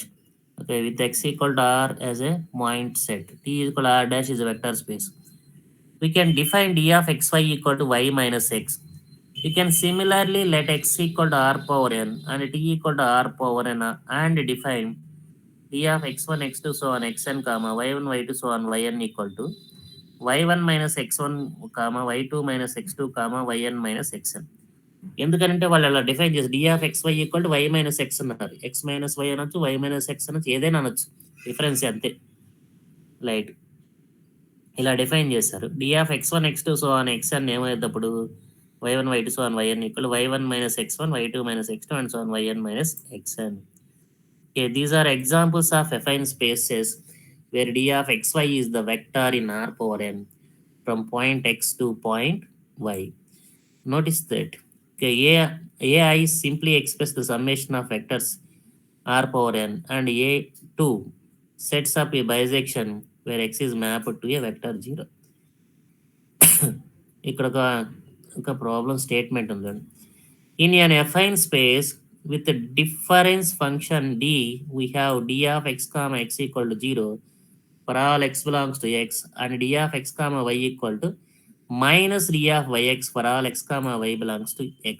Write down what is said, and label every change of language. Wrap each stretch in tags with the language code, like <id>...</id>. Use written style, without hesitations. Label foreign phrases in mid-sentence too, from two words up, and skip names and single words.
<en>Okay, with x equal to r as a point set, t equal to r dash is a vector space. We can define d of xy equal to y minus x. We can similarly let x equal to r power n and t equal to r power n and define d of x1, x2, so on xn, comma y1, y2, so on yn equal to y1 minus x1, comma y2 minus x2, comma yn minus xn.</en> <te>ఎందుకంటే వాళ్ళు అలా డిఫైన్ చేసి</te> <en>d of x y equal to y minus x</en> <te>అన్నారు,</te> <en>x minus y</en> <te>అనొచ్చు,</te> <en>y minus x</en> <te>అనొచ్చు, ఏదైనా అనొచ్చు, డిఫరెన్స్ అంతే. లైట్ ఇలా డిఫైన్ చేశారు.</te> <en>d of x one x two so on x</en> <te>అని ఏమయ్యేటప్పుడు</te> <en>y1 y2 so on yn equal to y1 minus x1 y2 minus x2 and so on yn minus xn. Okay, these are examples of affine spaces where d of xy is the vector in r power n from point x to point y. Notice that okay, ai simply express the summation of vectors r power n, and a2 sets up a bisection where x is mapped to a vector 0.</en> <te>ఇక్కడ ఒక</te> <en>problem statement</en> <te>ఉందండి.</te> <en>ఇన్ an affine space with the difference function d, we have d of x comma x equal to 0 for all x belongs to x, and d of x comma y equal to minus d of yx for all x comma y belongs to x.</en>